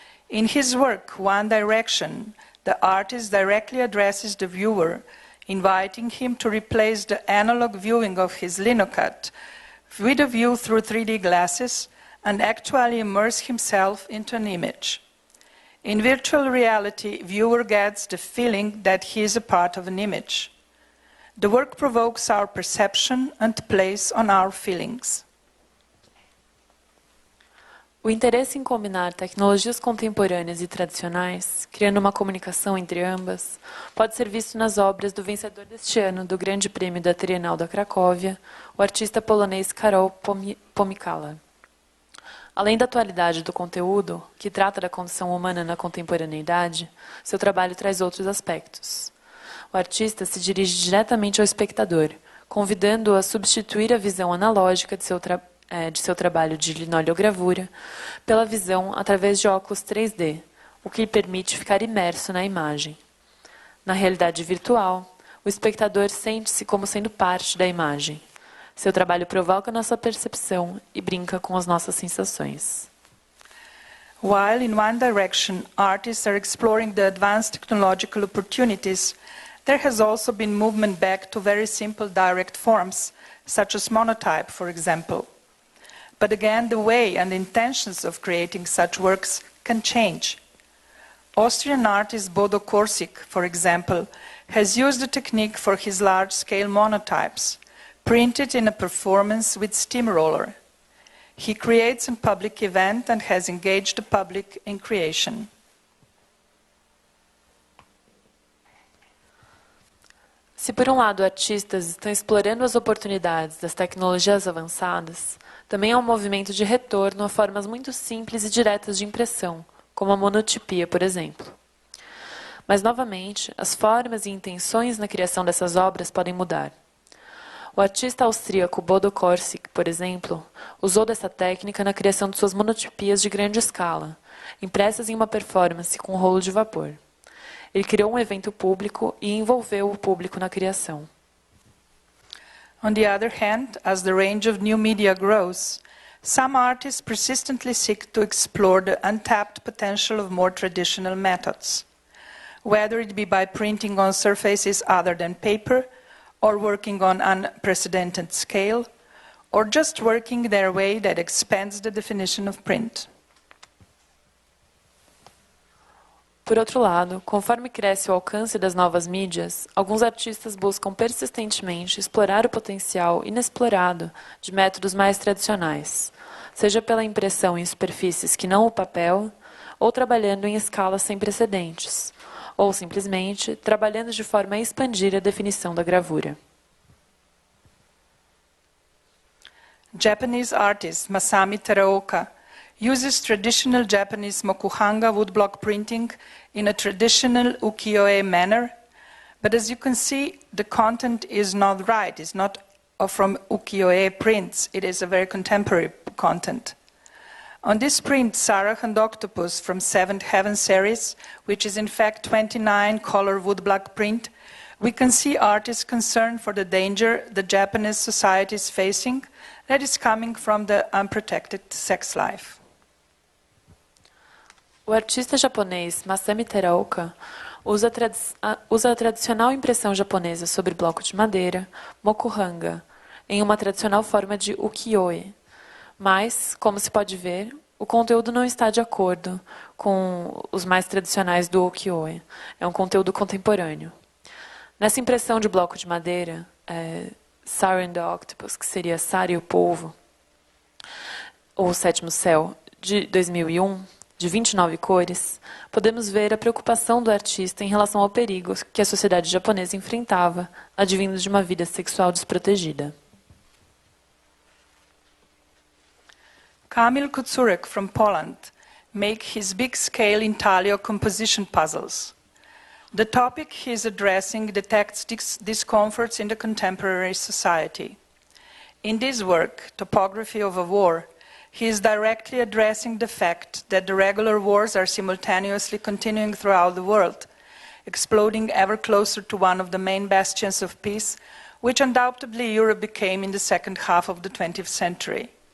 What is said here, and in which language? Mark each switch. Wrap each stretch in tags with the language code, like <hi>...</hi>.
<en>In his work, One Direction, the artist directly addresses the viewer, inviting him to replace the analog viewing of his linocut with a view through 3D glasses and actually immerse himself into an image. In virtual reality, viewer gets the feeling that he is a part of an image. The work provokes our perception and plays on our feelings.</en> <pt>O interesse em combinar tecnologias contemporâneas e tradicionais, criando uma comunicação entre ambas, pode ser visto nas obras do vencedor deste ano do Grande Prêmio da Trienal da Cracóvia, o artista polonês Karol Pomykala. Além da atualidade do conteúdo, que trata da condição humana na contemporaneidade, seu trabalho traz outros aspectos. O artista se dirige diretamente ao espectador, convidando-o a substituir a visão analógica de seu trabalho de linoleogravura pela visão através de óculos 3D, o que lhe permite ficar imerso na imagem. Na realidade virtual, o espectador sente-se como sendo parte da imagem. Seu trabalho provoca nossa percepção e brinca com as nossas sensações.</pt> <en>While in One Direction, artists are exploring the advanced technological opportunities, there has also been movement back to very simple direct forms, such as monotype, for example. But again, the way and intentions of creating such works can change. Austrian artist Bodo Korsik, for example, has used the technique for his large-scale monotypes, printed in a performance with steamroller. He creates a public event and has engaged the public in creation.</en> <pt>Se por um lado artistas estão explorando as oportunidades das tecnologias avançadas, também há um movimento de retorno a formas muito simples e diretas de impressão, como a monotipia, por exemplo. Mas, novamente, as formas e intenções na criação dessas obras podem mudar. O artista austríaco Bodo Korsik, por exemplo, usou dessa técnica na criação de suas monotipias de grande escala, impressas em uma performance com rolo de vapor. Ele criou um evento público e envolveu o público na criação.</pt> <en>On the other hand, as the range of new media grows, some artists persistently seek to explore the untapped potential of more traditional methods, whether it be by printing on surfaces other than paper, or working on unprecedented scale, or just working their way that expands the definition of print.</en> <pt>Por outro lado, conforme cresce o alcance das novas mídias, alguns artistas buscam persistentemente explorar o potencial inexplorado de métodos mais tradicionais, seja pela impressão em superfícies que não o papel, ou trabalhando em escalas sem precedentes, ou simplesmente trabalhando de forma a expandir a definição da gravura.</pt> <en>Japanese artist Masami Teraoka uses traditional Japanese mokuhanga woodblock printing in a traditional ukiyo-e manner, but as you can see, the content is not right. It's not from ukiyo-e prints. It is a very contemporary content. On this print, Sarah and Octopus from Seventh Heaven series, which is in fact 29 color woodblock print, we can see artists concerned for the danger the Japanese society is facing that is coming from the unprotected sex life.</en> <pt>O artista japonês Masami Teraoka usa a tradicional impressão japonesa sobre bloco de madeira, mokuhanga, em uma tradicional forma de ukiyo-e, Mas, como se pode ver, o conteúdo não está de acordo com os mais tradicionais do ukiyo-e. É um conteúdo contemporâneo. Nessa impressão de bloco de madeira, Siren the Octopus, que seria Sara e o Polvo, ou O Sétimo Céu, de 2001, de 29 cores, podemos ver a preocupação do artista em relação ao perigo que a sociedade japonesa enfrentava, advindo de uma vida sexual desprotegida.</pt> <en>Kamil Kucurek from Poland makes his big-scale intaglio composition puzzles. The topic he is addressing detects discomforts in the contemporary society. In this work, Topography of a War, he is directly addressing the fact that the regular wars are simultaneously continuing throughout the world, exploding ever closer to one of the main bastions of peace, which undoubtedly Europe became in the second half of the 20th century.</en>